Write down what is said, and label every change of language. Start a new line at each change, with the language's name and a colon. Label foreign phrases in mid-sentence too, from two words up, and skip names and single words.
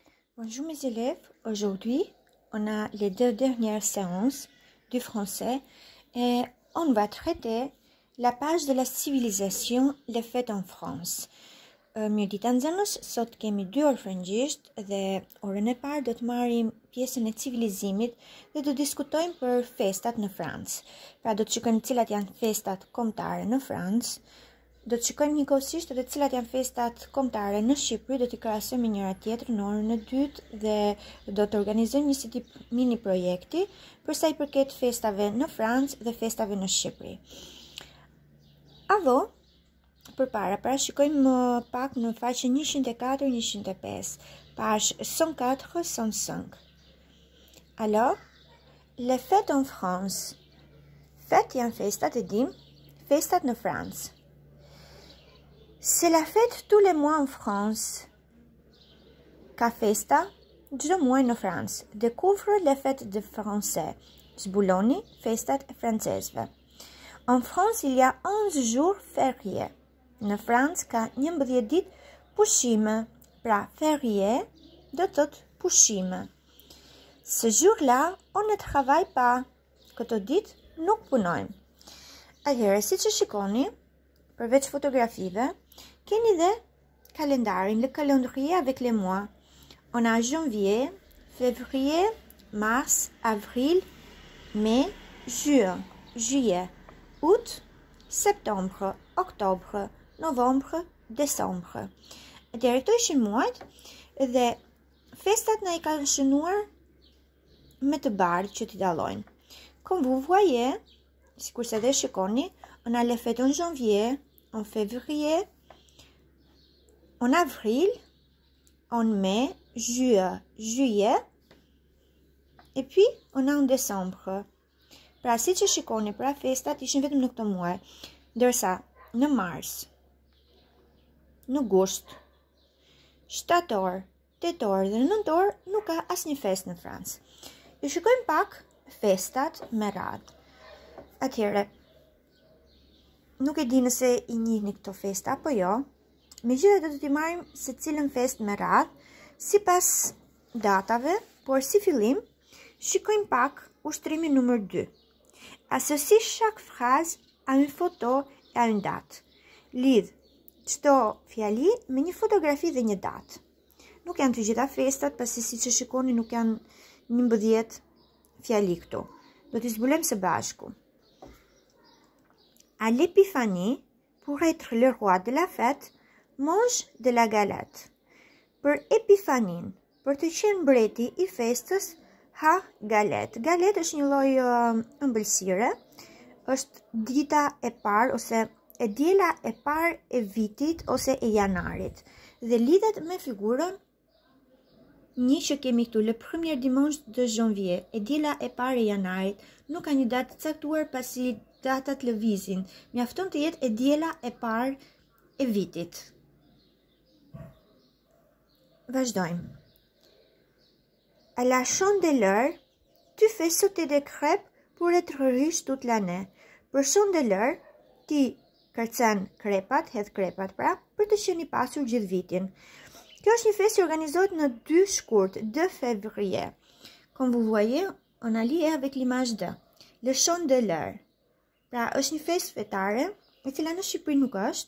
French: Bonjour mes élèves, aujourd'hui on a les deux dernières séances du français et on va traiter la page de la civilisation, les fêtes en France.
Albanian: Mirë ditë nxënës, sot kemi 2 orë frëngjisht dhe orën e parë do të marrim pjesën e civilizimit dhe do diskutojmë për festat në Francë. Pra do të shikojmë cilat janë festat kombëtare në Francë, do të shikojmë njëkohësisht edhe cilat janë festat kombëtare në Shqipëri, do t'i krahasojmë me njëra tjetrën në orën e dytë dhe do të organizojmë një si tip mini projekti për sa i përket festave në Francë dhe festave në Shqipëri. Avo, përpara parashikojmë pak në faqen 104-105,
French: page 104-105. Alors, les fêtes en France.
Albanian: Fêtes janë festat e dim, festat në Francë.
French: C'est la fête tous les mois en France.
Albanian: Ka festa çdo muaj në Francë.
French: Découvre les fêtes des Français.
Albanian: Zbuloni festat e francezëve.
French: En France, il y a 11 jours fériés.
Albanian: Në Francë ka 11 ditë pushime. Pra, férié do të thotë pushime.
French: Ce jour-là, on ne travaille pas.
Albanian: Këto ditë nuk punojmë. Atëherë, siç e shikoni, përveç fotografive, keni dhe kalendarin,
French: le calendrier avec les mois. On a janvier, février, mars, avril, mai, juin, juillet, août, septembre, octobre, novembre, décembre.
Albanian: Atëherë këto ishin muajt dhe festat na I kanë shënuar me të bardhë që t'i dallojnë.
French: Comme vous voyez,
Albanian: sikur se dhe shikoni,
French: on a les fêtes en janvier, en février, en avril, en mai, juin, juillet, et puis on a en décembre.
Albanian: Pra si që shikoni, pra festat ishin vetëm në këto muaj, ndërsa në mars, në gusht, shtator, tetor dhe nëntor nuk ka asnjë festë në Francë. Ju shikojmë pak festat me radhë. Atëherë, nuk e di nëse I njihni këto festa apo jo. Megjithatë do t'i marrim se cilën festë me radhë, sipas datave, por si fillim, shikojmë pak ushtrimin numër 2.
French: Associe chaque phrase à une photo et à une date.
Albanian: Lidh çdo fjali me një fotografi dhe një datë. Nuk janë të gjitha festat, pasi siç e shikoni nuk janë 11 fjali këtu. Do t'i zbulojmë së bashku.
French: À l'épiphanie, pour être le roi de la fête, mange de la galette.
Albanian: Për epifanin, për të qenë mbreti I festës, ha galet. Galet është një lloj ëmbëlsire, është dita e parë ose e diela e parë e vitit ose e janarit dhe lidhet me figurën një që kemi këtu,
French: le premier dimanche de janvier,
Albanian: e diela e parë e janarit. Nuk ka një datë caktuar pasi datat lëvizin. Mjafton të jetë e diela e parë e vitit. Vazhdojmë.
French: À la chandeleur, tu fais sauter des crêpes pour être riche toute l'année.
Albanian: Për chandeleur, ti kërcen krepat, hedh krepat pra, për të qenë I pasur gjithë vitin. Kjo është një festë që organizohet në 2 shkurt, 2 février.
French: Comme vous voyez, on a lié avec l'image de le chandeleur.
Albanian: Pra, është një festë fetare, e cila në Shqipëri nuk është.